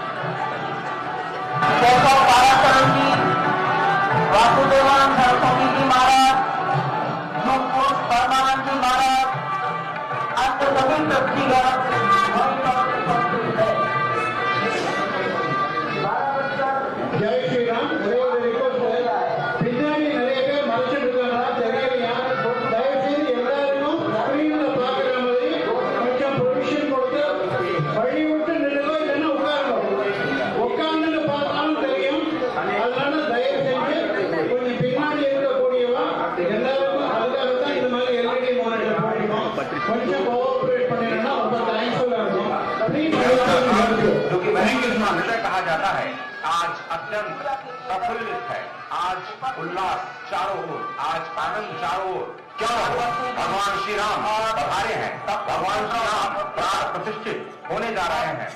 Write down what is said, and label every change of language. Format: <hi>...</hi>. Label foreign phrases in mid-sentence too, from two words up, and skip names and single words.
<hi>केशव पाराशरण जी, वासुदेवान सरस्वती जी महाराज, नुपुर परमानंद जी महाराज, अन्य सभी व्यक्तिगत उपस्थित है। जय श्री राम।</hi> <ta>பின்னாடி நிறைய பேர் மறைச்சிட்டு இருக்காங்களா தெரியலையா? தயவு செய்து எல்லாருக்கும் ஸ்கிரீன்ல பாக்குற மாதிரி கொஞ்சம் பொசிஷன் கொடுத்து வழி விட்டு நில்லுங்க, இல்லைன்னா உட்காருங்க. உட்கார்ந்து பார்த்தாலும் தெரியும். அதனால தயவு செஞ்சு கொஞ்சம் பின்னாடி இருக்கக்கூடியவா எல்லாருக்கும் அதுக்காகத்தான் இந்த மாதிரி</ta> <en>LED monitor</en> <ta>போட்டிருக்கோம். கொஞ்சம் கோஆபரேட் பண்ணினா ரொம்ப தேங்க்ஃபுல்லா இருக்கும்.</ta> <hi>जो कि हृदय कहा जाता है, आज अत्यंत प्रफुल्लित है। आज उल्लास चारों ओर, आज आनंद चारों ओर। क्यों? भगवान श्री राम पधारे हैं। तब भगवान श्री राम प्राण प्रतिष्ठित होने जा रहे हैं।</hi>